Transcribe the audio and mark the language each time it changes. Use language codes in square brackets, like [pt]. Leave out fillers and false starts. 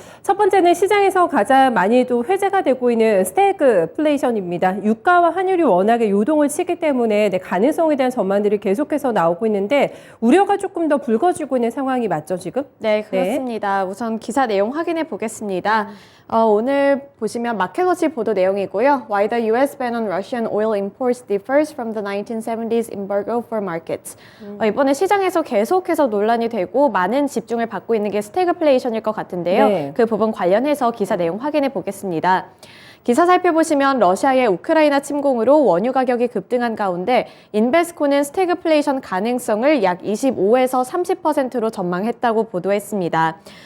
[ko] 첫 번째는 시장에서 가장 많이 또 회자가 되고 있는 스태그플레이션입니다. 유가와 환율이 워낙에 요동을 치기 때문에 가능성에 대한 전망들이 계속해서 나오고 있는데 우려가 조금 더 불거지고 있는 상황이 맞죠, 지금? 네, 그렇습니다. 우선 기사 내용 확인해 보겠습니다. 오늘 보시면 마켓워치 보도 내용이고요. [en] Why the U.S. ban on Russian oil imports differs from the 1970s embargo for markets. [ko] 이번에 시장에서 계속해서 논란이 되고 많은 집중을 받고 있는 게 스태그플레이션일 것 같은데요. 네. 그 부분 관련해서 기사 내용 확인해 보겠습니다. 기사 살펴보시면 러시아의 우크라이나 침공으로 원유 가격이 급등한 가운데 인베스코는 스태그플레이션 가능성을 약 25에서 30%로 전망했다고 보도했습니다.